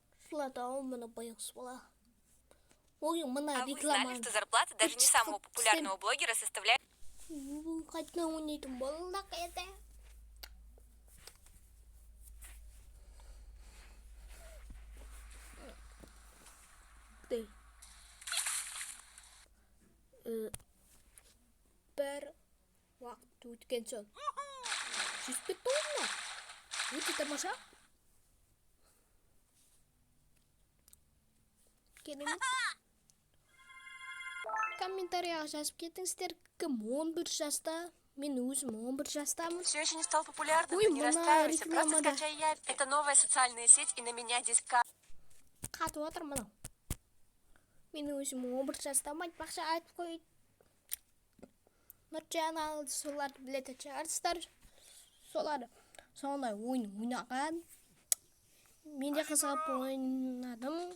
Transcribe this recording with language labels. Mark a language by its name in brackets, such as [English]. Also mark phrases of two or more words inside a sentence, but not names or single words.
[Kazakh] болады, ау, мына баяғысы бала. Ой, мына [Russian] А вы [Kazakh] реклама. [Russian] знали, что зарплата даже не самого популярного блогера составляет... [Kazakh] Қайтадан ойнайтын балалар еді. Бір уақыт өткен соң 105 доллар. Өте тамаша. Керемет. Комментарияға жазып кетіңіздер, кім 11 жаста. Мен өзім 11 жастамын. [Russian] Все еще не стал популярным, [Kazakh] Ой, [Russian] но не [Kazakh] мына [Russian] расстраивайся, просто [Kazakh] рекламада. [Russian] скачай Явь. Это новая социальная сеть, и на меня здесь [Kazakh] Қатып отыр мынау. Мен өзім 11 жастамын, айтпақшы айтып қойды. Нұржан соларды білетін шығарсыздар. Солар сондай ойын ойнаған. Мен де қызығып ойнадым.